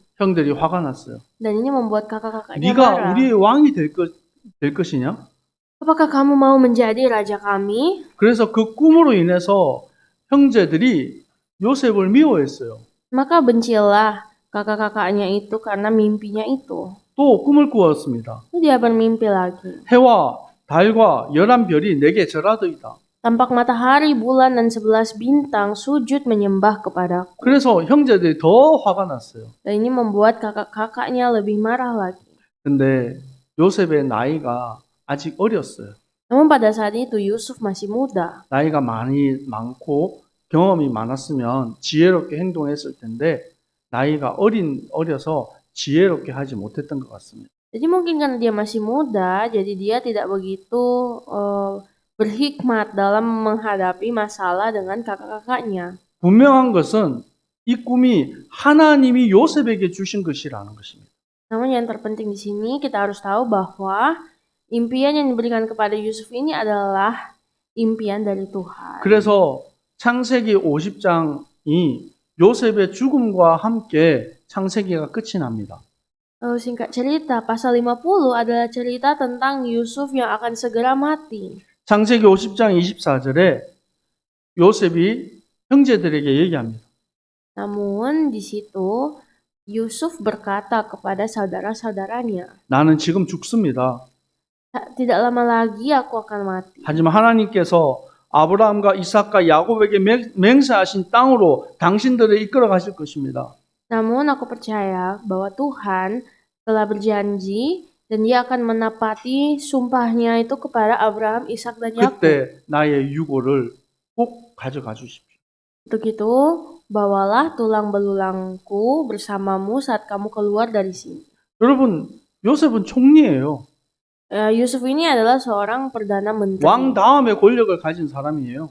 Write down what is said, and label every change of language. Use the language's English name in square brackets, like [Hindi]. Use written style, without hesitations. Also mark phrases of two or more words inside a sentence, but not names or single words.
[Korean] 형들이 화가 났어요. [Indonesian] Dan ini membuat kakak-kakaknya [Korean] 네가 [Indonesian] marah. [Korean] 우리의 왕이 될 것이냐? [Indonesian] Apakah kamu mau menjadi raja kami? [Korean] 그래서 그 꿈으로 인해서 형제들이 요셉을 미워했어요. [Indonesian] Maka bencilah kakak-kakaknya itu karena mimpinya itu. [Korean] 또 꿈을 꾸었습니다. [Indonesian] Dia bermimpi lagi. [Korean] 해와 달과 11별이 내게 절하더이다. [Indonesian] Tampak matahari, bulan, dan 11 bintang sujud menyembah kepadaku. [Korean] 그래서 형제들이 더 화가 났어요. [Indonesian] Dan ini membuat kakak-kakaknya lebih marah lagi. [Korean] 근데 요셉의 나이가 아직 어렸어요. [Indonesian] Namun pada saat itu Yusuf masih muda. [Korean] 나이가 많고 경험이 많았으면 지혜롭게 행동했을 텐데 나이가 어려서 지혜롭게 하지 못했던 것 같습니다. [Indonesian] Jadi mungkin karena dia masih muda, jadi dia tidak begitu berhikmat dalam menghadapi masalah dengan kakak-kakaknya. [Korean] 분명한 것은 이 꿈이 하나님이 요셉에게 주신 것이라는 것입니다. [Indonesian] Namun yang terpenting di sini kita harus tahu bahwa impian yang diberikan kepada Yusuf ini adalah impian dari Tuhan. [Korean] 그래서 창세기 50장이 요셉의 죽음과 함께 창세기가 끝이 납니다. [Indonesian] Singkat cerita, pasal 50 adalah cerita tentang Yusuf yang akan segera mati. [Korean] 창세기 50장 24절에 요셉이 형제들에게 얘기합니다. [Indonesian] Namun di situ Yusuf berkata kepada saudara-saudaranya, [Korean] 나는 지금 죽습니다. [Indonesian] Tidak lama lagi aku akan mati. [Korean] 하지만 하나님께서 아브라함과 이삭과 야곱에게 맹세하신 땅으로 당신들을 이끌어 가실 것입니다. [Indonesian] Namun aku percaya bahwa Tuhan telah berjanji Dan dia akan menepati sumpahnya itu kepada Abraham, Ishak, dan Yakub. [Korean] 그때 나의 유고를 꼭 가져가 주십시오. [Indonesian] Untuk itu, bawalah tulang belulangku bersamamu saat kamu keluar dari sini. [Korean] 여러분, 요셉은 총리예요. [Indonesian] Yusuf ini adalah seorang perdana menteri. [Korean] 왕 다음에 권력을 가진 사람이에요.